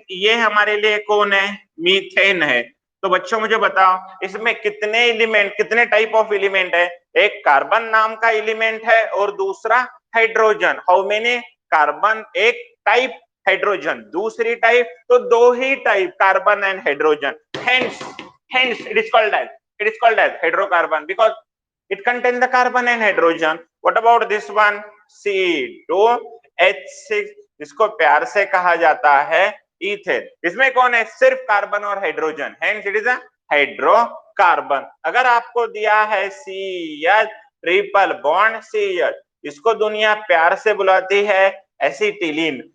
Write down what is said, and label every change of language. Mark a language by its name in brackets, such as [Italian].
[Hindi] ये हमारे लिए कौन है? मीथेन है। तो बच्चों मुझे बताओ, इसमें कितने एलिमेंट, कितने टाइप ऑफ एलिमेंट है? एक कार्बन नाम का एलिमेंट है और दूसरा हाइड्रोजन। [English] How many? [Hindi] कार्बन एक टाइप, हाइड्रोजन दूसरी टाइप, तो दो ही type, carbon and hydrogen. [English] Hence it is called as hydrocarbon because it contains the carbon and hydrogen. What about this one? [Hindi] C2H6, इसको प्यार से कहा जाता है इथेन। इसमें कौन है? सिर्फ कार्बन और hydrogen, [English] hence it is a [Hindi] hydrocarbon. अगर आपको दिया है CH ट्रिपल बॉन्ड CH, इसको दुनिया प्यार से बुलाती है एसिटिलीन।